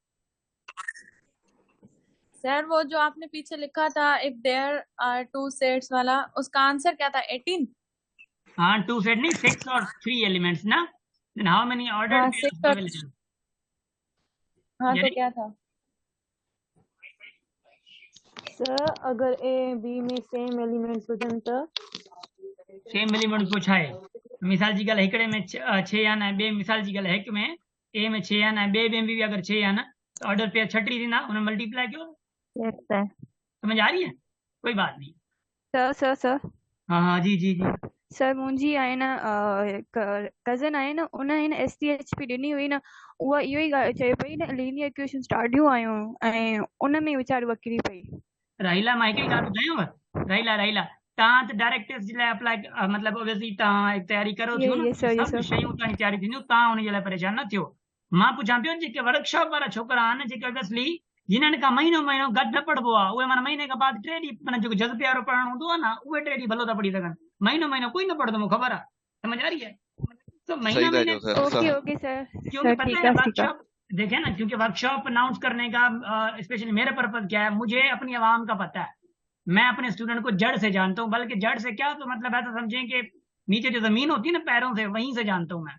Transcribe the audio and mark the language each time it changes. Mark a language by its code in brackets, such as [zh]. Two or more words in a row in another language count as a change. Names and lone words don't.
[ur] سر وہ جو آپ نے پیچھے لکھا تھا [en] if there are 2 sets [ur] والا، اس کا آنسر کیا تھا? 18? ہاں، 2 سیٹ نہیں 6 اور 3 ایلیمنٹس نا. [en] then how many ordered [ur] हाँ, [en] पेयर्स [ur] 6 और [en] अवेलेबल? [ur] ہاں، تو यानी کیا تھا? [sd] सर अगर ए बी में [en] same elements [sd] हुजनि त? [en] same element [ur] پوچھا ہے. [sd] मिसाल जी गल हिकड़े [ur] میں 6 آنا ہے, [sd] बे मिसाल जी गल हिक में ए [ur] میں 6 آنا ہے, [sd] बे [ur] میں بھی اگر 6 آنا تو [en] order pair [sd] 6 थींदा उन्हें मल्टीप्लाई कयो। [en] yes sir. [ur] سمجھ آ رہی ہے؟ کوئی بات نہیں. سر سر سر ہاں ہاں جی جی جی [sd] सर मुंहिंजी आहे न कज़न आहे न, उन हिन STHP ॾिनी हुई न, उहा इहो ई चए पई न [en] linear equations [sd] ॾाढियूं आयूं ऐं उन में वीचारी वकिरी पई। राहिला मां हिकिड़ी ॻाल्हि ॿुधायांव। राहिला तव्हां त [en] direct test [sd] जे लाइ अप्लाई मतलब ऑब्वियसली तव्हां तयारी करो थियूं न, [ur] یہ سر یہ [sd] सभु सर शयूं तव्हांजी तयारी थींदियूं, तव्हां उन जे लाइ परेशान न थियो। मां पुछां पियो जेके वर्कशॉप वारा छोकिरा आहिनि जेके ऑब्वियसली जिन्हनि खां महीनो गॾु न पढ़बो आहे उहे माना महीने खां बाद 3 ॾींहं माना जेको जज़्बे वारो पढ़णु हूंदो आहे न उहे 3 ॾींहं भलो था पढ़ी सघनि। महीनो कोई न पढ़ंदो, मूंखे ख़बर आहे। [ur] سمجھ آ رہی ہے؟ تو सही महीना था महीने [sd] चओ सर। [en] ok ok sir. [ur] क्योंकि सर पता ठीक है ہے ٹھیک ہے. ورکشاپ دیکھے نا، کیونکہ ورکشاپ اناؤنس کرنے کا اسپیشلی میرا پرپز کیا ہے، مجھے اپنی عوام کا پتا ہے. میں اپنے اسٹوڈنٹ کو جڑ سے جانتا ہوں، بلکہ جڑ سے کیا تو مطلب ایسا سمجھیں کہ نیچے جو زمین ہوتی ہے نا پیروں سے، وہیں سے جانتا ہوں میں.